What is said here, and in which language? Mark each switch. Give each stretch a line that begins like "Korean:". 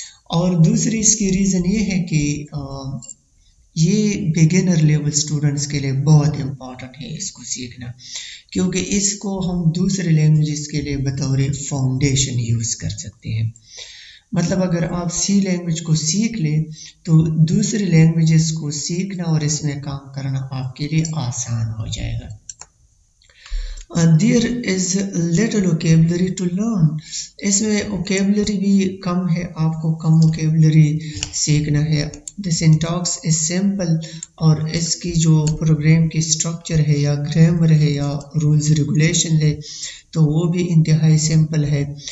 Urdu: اور دوسری اس کی ریزن یہ ہے کہ یہ بگنر لیول اسٹوڈنٹس کے لیے بہت امپورٹنٹ ہے اس کو سیکھنا، کیونکہ اس کو ہم دوسرے لینگویجز کے لیے بطور فاؤنڈیشن یوز کر سکتے ہیں. مطلب اگر آپ سی لینگویج کو سیکھ لیں تو دوسرے لینگویجز کو سیکھنا اور اس میں کام کرنا آپ کے لیے آسان ہو جائے گا.
English: There is little vocabulary to learn.
Urdu: اس میں vocabulary بھی کم ہے، آپ کو کم vocabulary سیکھنا ہے.
English: The syntax is simple،
Urdu: اور اس کی جو پروگرام کی اسٹرکچر ہے یا گرامر ہے یا رولز ریگولیشن ہے تو وہ بھی انتہائی سمپل ہے.